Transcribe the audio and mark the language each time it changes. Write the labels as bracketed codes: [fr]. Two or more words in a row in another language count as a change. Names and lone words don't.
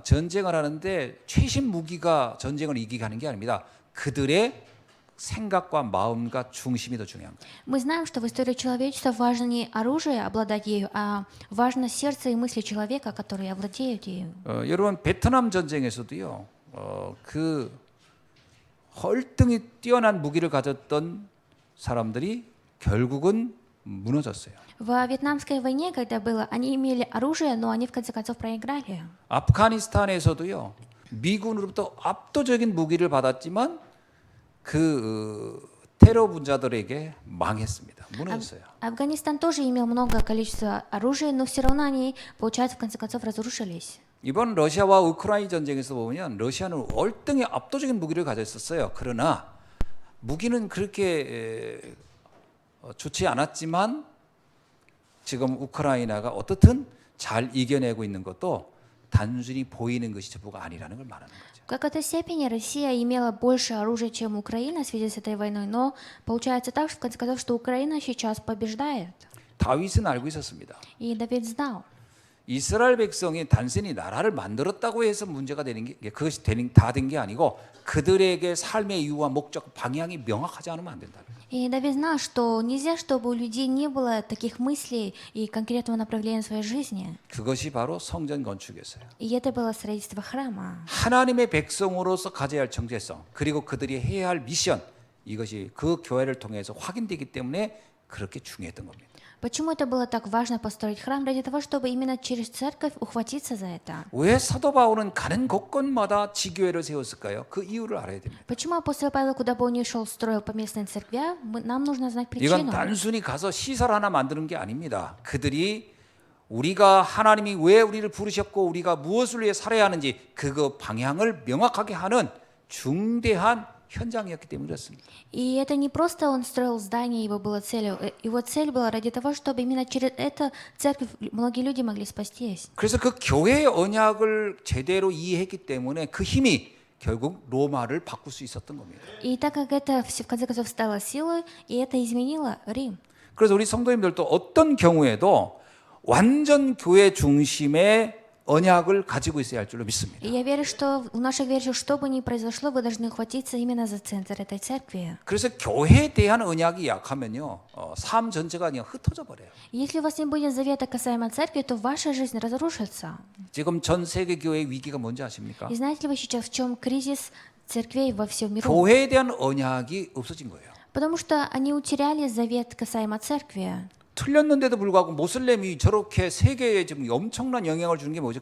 [ko] 전쟁을 하는데 최신 무기가 전쟁을 이기게 하는 게 아닙니다. 그들의 생각과 마음과 중심이 더 중요한 거예요. [ru] Мы знаем, что в истории человечества важно не оружие обладать ею, а важно сердце и мысли человека, которые овладеют ею. [ko] 여러분 베트남 전쟁에서도요. 그 헐등이 뛰어난 무기를 가졌던 사람들이 결국은 무너졌어요. [ru] В Вьетнамской войне, когда было, они имели оружие, но они в конце концов проиграли. [ko] 아프가니스탄에서도요. 미군으로부터 압도적인 무기를 받았지만 그 테러 분자들에게 망했습니다. 무너졌어요. [ru] Афганистан тоже имел много количества оружия, но все равно они, получается, в конце концов разрушились. [ko] 이번 러시아와 우크라이나 전쟁에서 보면 러시아는 월등히 압도적인 무기를 가졌었어요. 그러나 무기는 그렇게 좋지 않았지만 지금 우크라이나가 어떻든 잘 이겨내고 있는 것도 단순히 보이는 것이 전부가 아니라는 걸 말하는 거죠. [ru] В какой-то степени Россия имела больше оружия, чем Украина в связи с этой войной, но получается так, что в конце концов, что Украина сейчас побеждает. [ko] 다윗은 알고 있었습니다. [ru] И Давид знал. [ko] 이스라엘 백성이 단순히 나라를 만들었다고 해서 문제가 되는 게 그것이 다 된 게 아니고 그들에게 삶의 이유와 목적 방향이 명확하지 않으면 안 된다. [ru] И Давид знал, что нельзя, чтобы у людей не было таких мыслей и конкретного направления своей жизни. [ko] 그것이 바로 성전 건축이었어요. [ru] И это было строительство храма. [ko] 하나님의 백성으로서 가져야 할 정체성 그리고 그들이 해야 할 미션 이것이 그 교회를 통해서 확인되기 때문에 그렇게 중요했던 겁니다. [ru] Почему это было так важно построить храм? Ради того, чтобы именно через церковь ухватиться за это. [ko] 왜 사도 바울은 가는 곳곳마다 지교회를 세웠을까요? 그 이유를 알아야 됩니다. [ru] Почему апостол Павел, куда бы он ни шел, строил поместные церкви? Нам нужно знать 이건 причину. [ko] 단순히 가서 시설 하나 만드는 게 아닙니다. 그들이 우리가 하나님이 왜 우리를 부르셨고 우리가 무엇을 위해 살아야 하는지 그거 방향을 명확하게 하는 중대한 현장이었기 때문에 그렇습니다. [ru] И это не просто он строил здание, его была целью. Его цель была ради того, чтобы именно через это церковь многие люди могли спастись. [ko] 그래서 그 교회의 언약을 제대로 이해했기 때문에 그 힘이 결국 로마를 바꿀 수 있었던 겁니다. [ru] И так как это в конце концов стало силой, и это изменило Рим. [ko] 그래서 우리 성도님들도 어떤 경우에도 완전 교회 중심의 언약을 가지고 있어야 할 줄로 믿습니다. [ru] И я верю, что в наших верующих, что бы ни произошло, вы должны ухватиться именно за центр этой церкви. [ko] 그래서 교회에 대한 언약이 약하면요, 삶 전체가 그냥 흩어져 버려요. [ru] Если у вас не будет завета касаемо церкви, то ваша жизнь разрушится. [ko] 지금 전 세계 교회의 위기가 뭔지 아십니까? [ru] И знаете ли вы сейчас, в чем кризис церквей во всем миру? [ko] 교회에 대한 언약이 없어진 거예요. [ru] Потому что они утеряли завет касаемо церкви. [ko] 틀렸는데도 불구하고 모슬렘이 저렇게 세계에 지금 엄청난 영향을 주는 게 뭐죠?